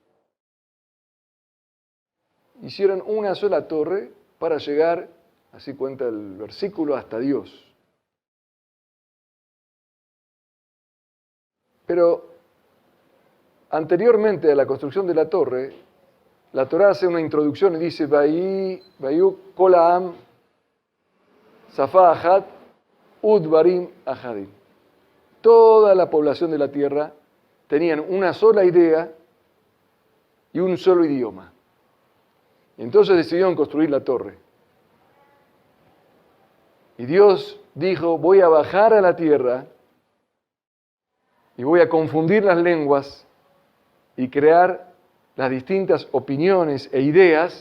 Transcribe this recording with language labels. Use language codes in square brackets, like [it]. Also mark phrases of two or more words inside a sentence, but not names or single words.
[es] Hicieron una sola torre para llegar, así cuenta el versículo, hasta Dios. Pero anteriormente a la construcción de la torre, la Torá hace una introducción y dice: [he] ויהי כל העם שפה אחת ודברים אחדים. [es] Toda la población de la tierra tenían una sola idea y un solo idioma. Y entonces decidieron construir la torre. Y Dios dijo: voy a bajar a la tierra y voy a confundir las lenguas y crear las distintas opiniones e ideas.